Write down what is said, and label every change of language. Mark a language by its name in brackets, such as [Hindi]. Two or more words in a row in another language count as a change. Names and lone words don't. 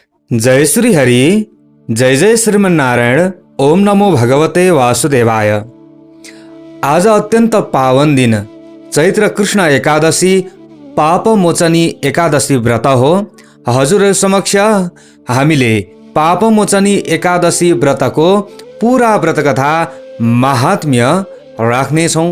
[Sanskrit] जय श्री हरि। जय जय श्रीमन्नारायण। ओम नमो भगवते वासुदेवाय। [Nepali] आज अत्यंत पावन दिन चैत्र कृष्ण एकादशी पापमोचनी एकादशी व्रत हो। हजुरहरु समक्ष हामीले पापमोचनी एकादशी व्रतको पूरा व्रतकथा महात्म्य राख्नेछौँ।